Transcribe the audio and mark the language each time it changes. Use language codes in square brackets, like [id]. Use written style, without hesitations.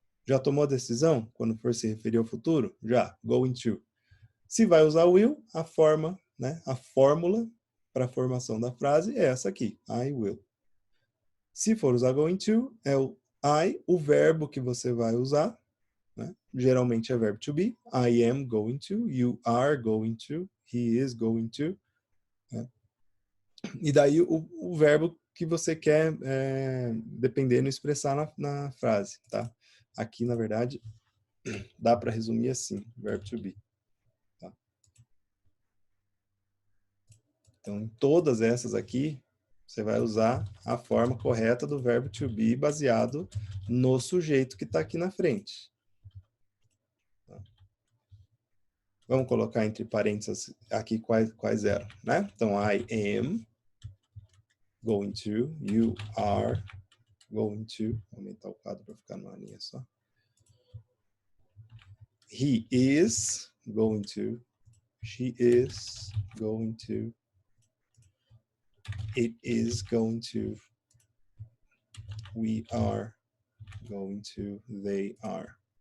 [pt] Já tomou a decisão quando for se referir ao futuro? Já. Going to. Se vai usar will, a forma, né, a fórmula para a formação da frase é essa aqui, [en] I will. [pt] Se for usar going to, é o I, o verbo que você vai usar, né? Geralmente é verbo [en] to be, I am going to, you are going to, he is going to. [pt] Né? E daí o verbo que você quer, dependendo, expressar na frase, tá? Aqui, na verdade, dá para resumir assim, verbo to be. Tá? Então, em todas essas aqui, você vai usar a forma correta do verbo to be baseado no sujeito que está aqui na frente. Vamos colocar entre parênteses aqui quais eram, né? Então, [en] I am going to, you are going to, [pt] vou aumentar o quadro para ficar numa linha só. [en] He is going to, she is going to, it is going to, we are going to, they are.